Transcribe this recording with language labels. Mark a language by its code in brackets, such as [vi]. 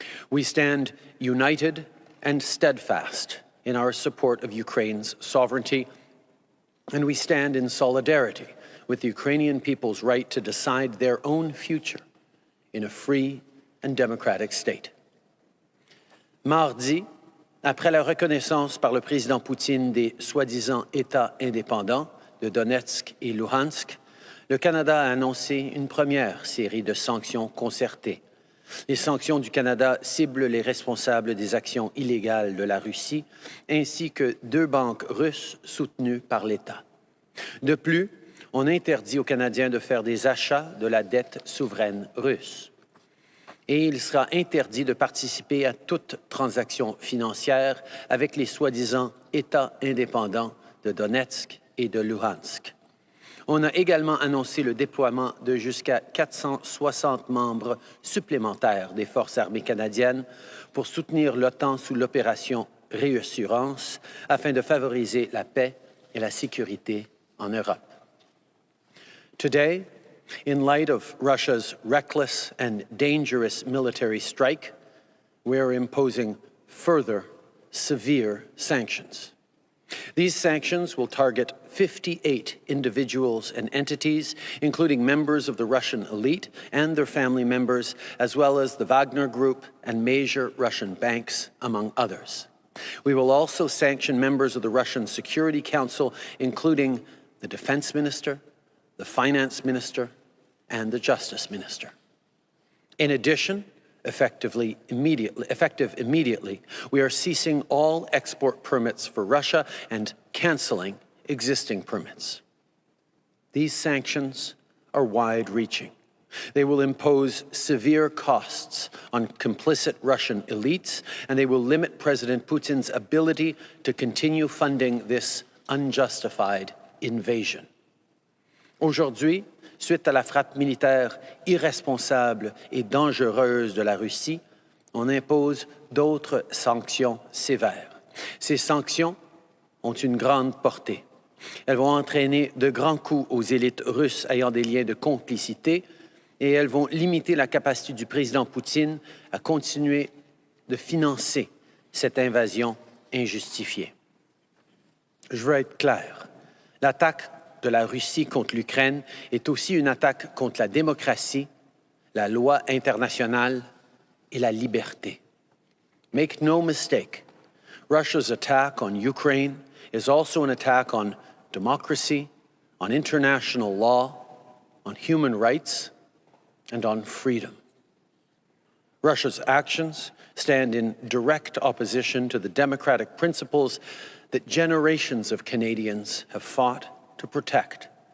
[en] We stand united and steadfast in our support of Ukraine's sovereignty, and we stand in solidarity with the Ukrainian people's right to decide their own future in a free and democratic state. [fr] Mardi, après la reconnaissance par le président Poutine des soi-disant États indépendants de Donetsk et Luhansk, le Canada a annoncé une première série de sanctions concertées. Les sanctions du Canada ciblent les responsables des actions illégales de la Russie, ainsi que 2 banques russes soutenues par l'État. De plus, on interdit aux Canadiens de faire des achats de la dette souveraine russe. Et il sera interdit de participer à toute transaction financière avec les soi-disant États indépendants de Donetsk et de Luhansk. On a également annoncé le déploiement de jusqu'à 460 membres supplémentaires des forces armées canadiennes pour soutenir l'OTAN sous l'opération Réassurance afin de favoriser la paix et la sécurité en Europe. [en] Today, in light of Russia's reckless and dangerous military strike, we are imposing further severe sanctions. These sanctions will target 58 individuals and entities, including members of the Russian elite and their family members, as well as the Wagner Group and major Russian banks, among others. We will also sanction members of the Russian Security Council, including the Defense Minister, the Finance Minister, and the Justice Minister. In addition, effective immediately, we are ceasing all export permits for Russia and canceling existing permits. These sanctions are wide-reaching. They will impose severe costs on complicit Russian elites, and they will limit President Putin's ability to continue funding this unjustified invasion. [fr] Aujourd'hui, suite à la frappe militaire irresponsable et dangereuse de la Russie, on impose d'autres sanctions sévères. Ces sanctions ont une grande portée. Elles vont entraîner de grands coups aux élites russes ayant des liens de complicité et elles vont limiter la capacité du président Poutine à continuer de financer cette invasion injustifiée. Je veux être clair, l'attaque de la Russie contre l'Ukraine est aussi une attaque contre la démocratie, la loi internationale et la liberté. [en] Make no mistake, Russia's attack on Ukraine is also an attack on democracy, on international law, on human rights, and on freedom. Russia's actions stand in direct opposition to the democratic principles that generations of Canadians have fought to protect.